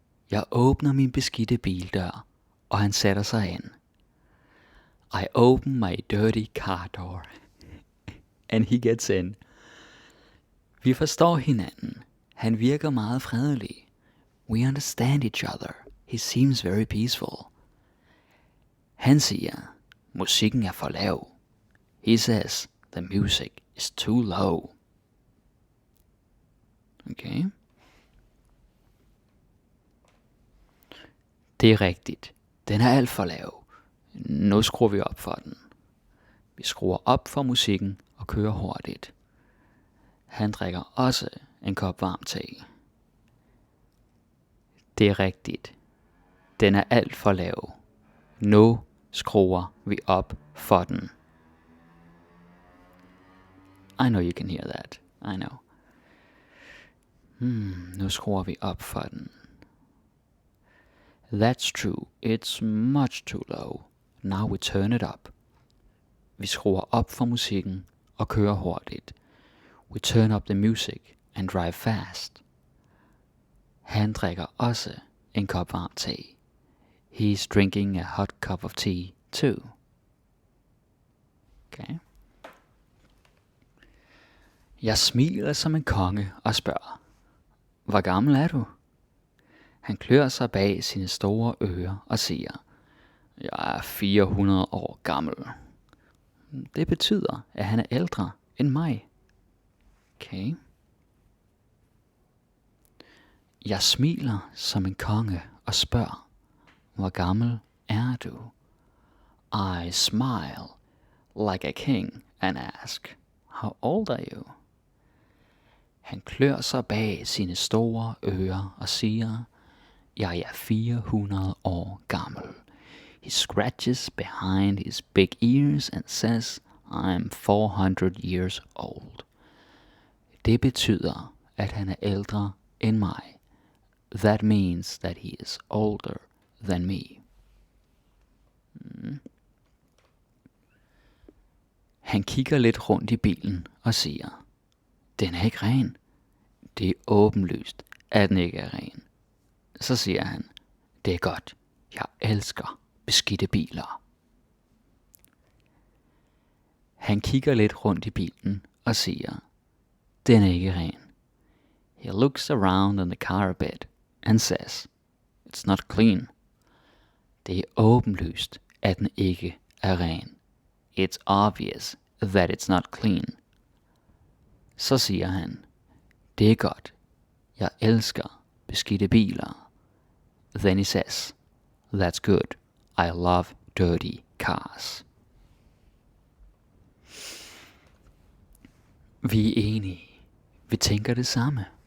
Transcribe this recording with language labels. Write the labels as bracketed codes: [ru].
[da] Jeg åbner min beskidte bildør, og han sætter sig ind. [en] I open my dirty car door. And he gets in. [da] Vi forstår hinanden. Han virker meget fredelig. [en] We understand each other. He seems very peaceful. [da] Han siger, musikken er for lav. [en] He says, the music is too low. Okay. [da] Det er rigtigt. Den er alt for lav. Nu skruer vi op for den. Vi skruer op for musikken og kører hurtigt. Han drikker også en kop varm te. Det er rigtigt. Den er alt for lav. Nu skruer vi op for den. [en] I know you can hear that. I know. [da] Nu skruer vi op for den. [en] That's true. It's much too low. Now we turn it up. [da] Vi skruer op for musikken og kører hurtigt. [en] We turn up the music and drive fast. [da] Han drikker også en kop varm te. [en] He's drinking a hot cup of tea too. Okay. [da] Jeg smiler som en konge og spørger, hvor gammel er du? Han klør sig bag sine store ører og siger, jeg er 400 år gammel. Det betyder, at han er ældre end mig. Okay. Jeg smiler som en konge og spørger, hvor gammel er du? [en] I smile like a king and ask, how old are you? [da] Han klør sig bag sine store ører og siger, jeg er 400 år gammel. [en] He scratches behind his big ears and says, I'm 400 years old. [da] Det betyder, at han er ældre end mig. [en] That means that he is older than me. [da] Han kigger lidt rundt i bilen og siger, den er ikke ren. Det er åbenlyst, at den ikke er ren. Så siger han, det er godt. Jeg elsker beskidte biler. Han kigger lidt rundt i bilen og siger, den er ikke ren. [en] He looks around in the car a bit and says, it's not clean. [da] Det er åbenlyst, at den ikke er ren. [en] It's obvious that it's not clean. [da] Så siger han, det er godt. Jeg elsker beskidte biler. [en] Then he says, that's good. I love dirty cars. [da] Vi er enige. Vi tænker det samme.